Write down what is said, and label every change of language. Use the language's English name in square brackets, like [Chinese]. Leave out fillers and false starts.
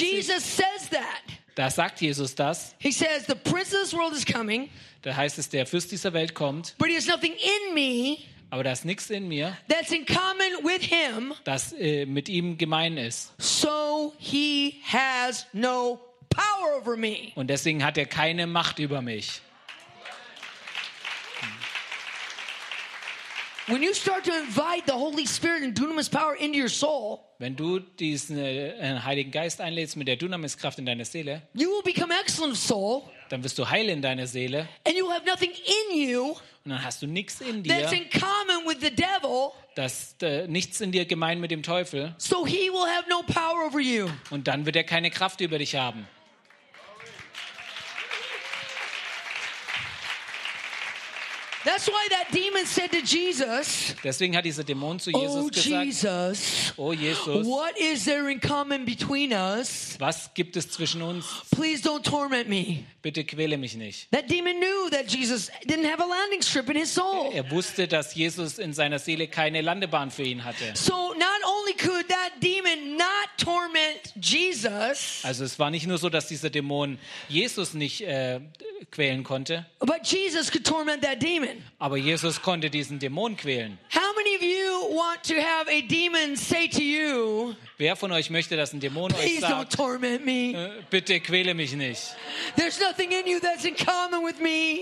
[English] Jesus says that. [German] Da sagt Jesus das. [English] He says, the prince of this world is coming, [German] da heißt es, der Fürst dieser Welt kommt, [English] but he has nothing in me, [German] aber da ist nichts in mir, [English] that's in common with him, [German] das mit ihm gemein ist. [English] So he has no power over me. [German] Und deswegen hat er keine Macht über mich. [English] When you start to invite the Holy Spirit and Dunamis power into your soul, [German] wenn du diesen Heiligen Geist einlädst mit der Dunamis Kraft in deine Seele, [English] you will become excellent soul, [German] dann wirst du heil in deiner Seele, [English] and you will have nothing in you, [German] und dann hast du nichts in dir, [English] that's in common with the devil, [German] das nichts in dir gemein mit dem Teufel, [English] so he will have no power over you, [German] und dann wird er keine Kraft über dich haben. [English] That's why that demon said to Jesus, [German] deswegen hat dieser Dämon zu Jesus gesagt, [English] oh Jesus, [German] oh Jesus, [English] what is there in common between us? [German] Was gibt es zwischen uns? [English] Please don't torment me. [German] Bitte quäle mich nicht. [English] That demon knew that Jesus didn't have a landing strip in his soul. [German] Er wusste, dass Jesus in seiner Seele keine Landebahn für ihn hatte. [English] So not only could that demon not torment Jesus, [German] also es war nicht nur so, dass dieser Dämon Jesus nicht quälen konnte. [English] But Jesus could torment that demon. [German] Aber Jesus konnte diesen Dämon quälen. [English] How many of you want to have a demon say to you? [German] Wer von euch möchte, dass ein Dämon euch sagt? [English] Please don't torment me. [German] Bitte quäle mich nicht. [English] There's nothing in you that's in common with me.